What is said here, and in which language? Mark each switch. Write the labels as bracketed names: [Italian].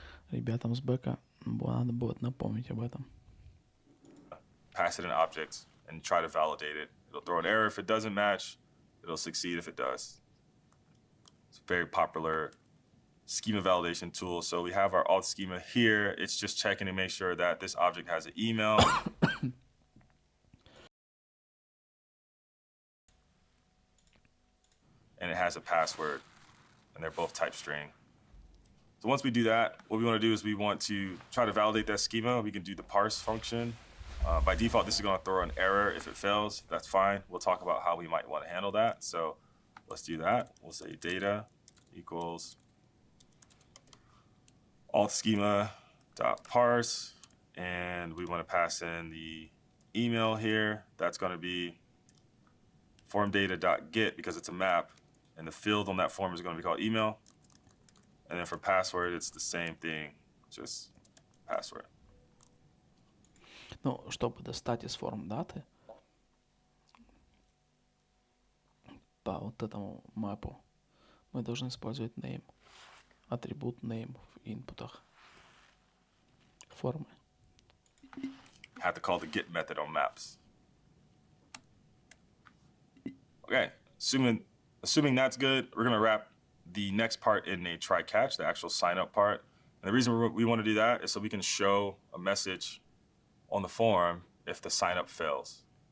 [Russian] Ребятам с бэка надо будет напомнить об этом. [English] Pass it an object and try to validate it. It'll throw an error if it doesn't match. It'll succeed if it does. It's a very popular schema validation tool. So we have our alt schema here. It's just checking to make sure that this object has an email. And it has a password. And they're both type string. So once we do that, what we want to do is we want to try to validate that schema. We can do the parse function. By default, this is going to throw an error if it fails. That's fine. We'll talk about how we might want to handle that. So let's do that. We'll say data equals alt schema dot parse, and we want to pass in the email here. That's going to be form data dot get because it's a map, and the field on that form is going to be called email. And then for password, it's the same thing, just password. [Russian] Ну, чтобы достать из форм даты по вот этому мэпу, мы должны использовать name, атрибут name в инпутах формы. [English] Have to call the get method on maps. Okay, assuming that's good, we're gonna wrap the next part in a try catch, the actual sign up part. And the reason we want to do that is so we can show a message on the form if the sign up fails.